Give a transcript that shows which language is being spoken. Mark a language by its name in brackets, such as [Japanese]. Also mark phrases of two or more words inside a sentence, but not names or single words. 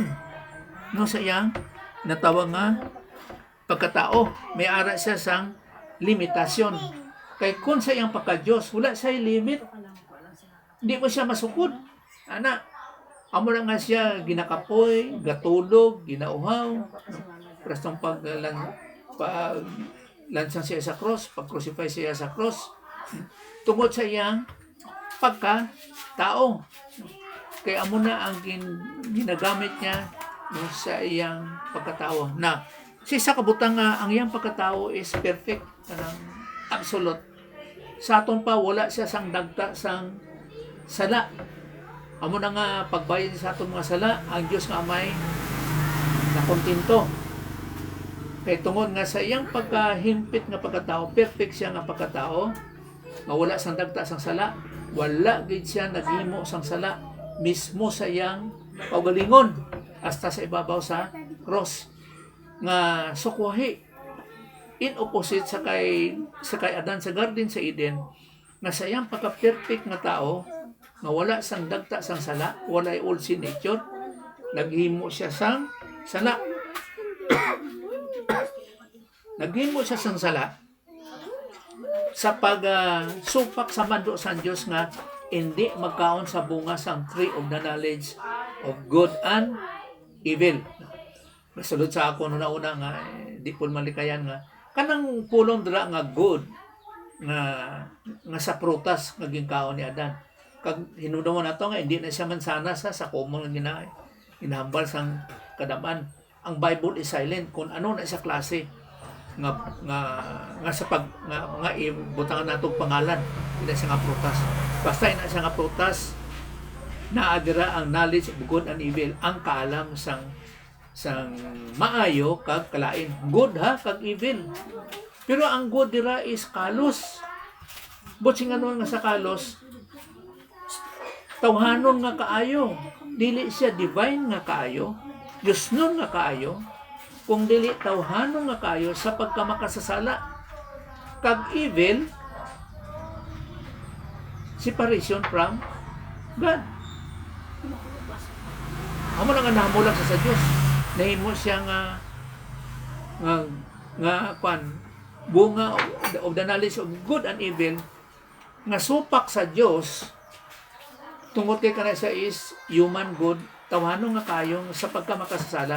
[Hiligaynon] No, sa iyang natawag nga pagkatao, may ara siya sang limitasyon. Kay kung sa iyang pagka-Diyos, wala siya limit. Hindi mo siya masukod. Ana, amo na nga siya ginakapoy, gatulog, ginauhaw. Prastong lansang siya sa cross, pag-crucify siya sa cross. Tungod sa iyang pagka-tao. Kaya amo na ang ginagamit niya sa iyang pagkatao. Na, sa kabutang nga, ang iyang pagkatao [English] is perfect. [Hiligaynon] Absolute. Sa aton pa, wala siya sang dagta sang sala. Amo na nga pagbayad sa atong mga sala, ang Dios nga amay nakontinto. Kay tungod nga sa iyang pagkahimpit nga pagkatao, perfect siya nga pagkatao, nga wala sang dagta sang sala, wala gid siya naghimo sang sala mismo sa iyang kaugalingon hasta sa ibabaw sa cross nga sukwahi. [English] In opposite [Hiligaynon] sa kay Adan sa Garden sa Eden, nga sa iyang pagka-perfect nga tao, nga wala sang dagta sang sala, wala [English] old sin nature, [Hiligaynon] naghimo siya sang sala. Naghimo siya sang sala sa pag-supak sa mando sa Diyos nga hindi magkaon sa bunga sang [English] tree of the knowledge of good and evil. [Hiligaynon] Masulod sa ako na una nga, di po malikayan nga, kanang pulong dira nga good, nga sa prutas, naging kaon ni Adan. Kag hinudungan nato nga hindi na siya mansanas sa common nga ginahambal sang kadaman. Ang Bible [English] is silent [Hiligaynon] kung ano na sa klase nga sa ibutangan natong pangalan ina siya nga prutas. Basta ina siya nga prutas na adira ang [English] knowledge of good and evil, [Hiligaynon] ang kaalam sang maayo kag kalain. Good ha kag evil. Pero ang good dira is kalos. But sing ano nga sa kalos, tawhanon nga kaayo. Dili siya divine nga kaayo, Diyos nun nga kaayo, kung dili tawhanon nga kaayo sa pagkamakasasala. [English] Kag evil, separation from God. [Hiligaynon] Amo na nga nahamulag sa Dios. Nahimo siya nga bunga [English] of the knowledge of good and evil [Hiligaynon] nga supak sa Dios. Tungod kay kana siya [English] is human good, [Hiligaynon] tawhanon nga kayo sa pagkamakasasala.